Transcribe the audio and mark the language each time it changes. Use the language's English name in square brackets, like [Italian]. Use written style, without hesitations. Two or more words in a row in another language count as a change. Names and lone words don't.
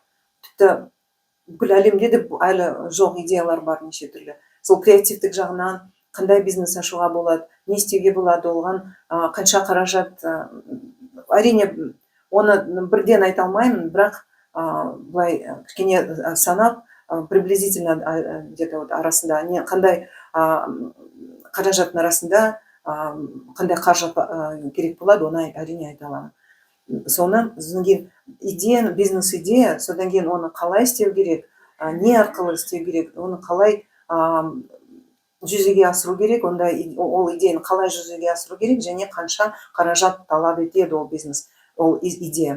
[Kazakh] Тіпті бүкіл әлемде де әлі жоқ идеялар бар, неше түрлі. Сол креативтік жағынан қандай бизнес ашуға болады, не істеуге болады, оған қанша қаражат. Әрине оны бірден айта алмаймын, бірақ былай кішкене санап, [Russian] приблизительно где-то [Kazakh] арасында, қандай қаражаттың арасында қандай қаржы керек болады, оны әрине айта аламын. Соны идея, бизнес идея, содан кейін оны қалай істеу керек, не арқылы істеу керек, оны қалай жүзеге асыру керек, ол идеяны қалай жүзеге асыру керек, және қанша қаражат талап етеді ол бизнес, ол идея.